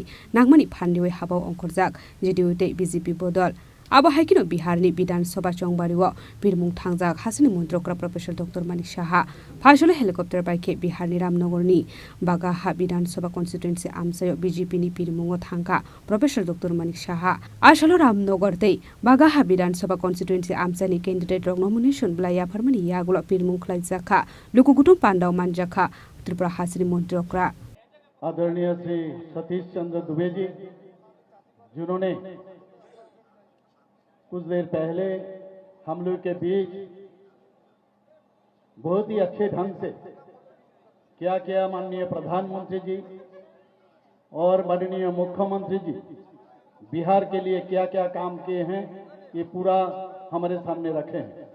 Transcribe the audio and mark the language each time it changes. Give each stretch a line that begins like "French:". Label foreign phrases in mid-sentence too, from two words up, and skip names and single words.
Kok Borok: नागमानि फान्दिवे हाबाव अंकरजाक जेडीयू ते बीजेपी बदल आबो हाइकिनो बिहारनि विधानसभा चंबारिव बिरमुं थांजाक हासिनि मन्त्रकरा प्रोफेसर डॉक्टर मानिक शाहा फाइसले हेलिकप्टर बाइके बिहारनि रामनगरनि बागाहा विधानसभा कन्स्टिट्युएन्सी आमसायो बीजेपीनि बिरमुंगो थांका प्रोफेसर डॉक्टर मानिक शाहा आसलो रामनगर तै बागाहा विधानसभा कन्स्टिट्युएन्सी आमसानि कैंडिडेट रग नमिनेशन ब्लाया फरमानि यागुला बिरमुं खलाइजाखा लुकुगुटुम पांडाव मानजाखा त्रिपुरा हासिनि मन्त्रकरा
Hindi: आदरणीय श्री सतीश चंद्र दुबे जी जिन्होंने कुछ देर पहले हम लोग के बीच बहुत ही अच्छे ढंग से क्या क्या माननीय प्रधानमंत्री जी और माननीय मुख्यमंत्री जी बिहार के लिए क्या क्या काम किए हैं ये पूरा हमारे सामने रखे हैं।